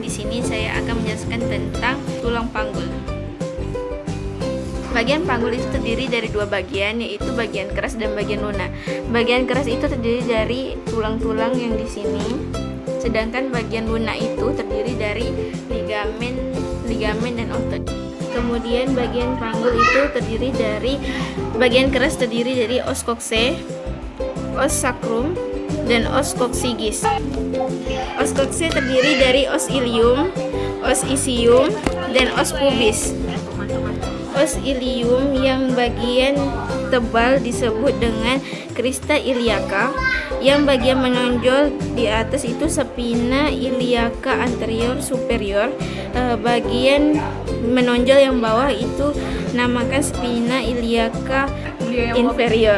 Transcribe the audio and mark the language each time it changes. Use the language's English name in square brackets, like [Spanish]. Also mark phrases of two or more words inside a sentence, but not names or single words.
[Indonesian] Di sini saya akan menjelaskan tentang tulang panggul. Bagian panggul itu terdiri dari dua bagian, yaitu bagian keras dan bagian lunak. Bagian keras itu terdiri dari tulang-tulang yang di sini, sedangkan bagian lunak itu terdiri dari ligamen dan otot. Kemudian bagian panggul itu terdiri dari bagian keras terdiri dari [Latin] os coxae, os sacrum, [Indonesian] dan [Latin] os coccygeus. Os coxae [Indonesian] terdiri dari [Latin] os ilium, os ischium, dan os pubis. Os ilium [Indonesian] yang bagian tebal disebut dengan [Latin] crista iliaca, [Indonesian] yang bagian menonjol di atas itu [Latin] spina iliaca anterior superior, [Indonesian] bagian menonjol yang bawah itu namakan [Latin] spina iliaca inferior.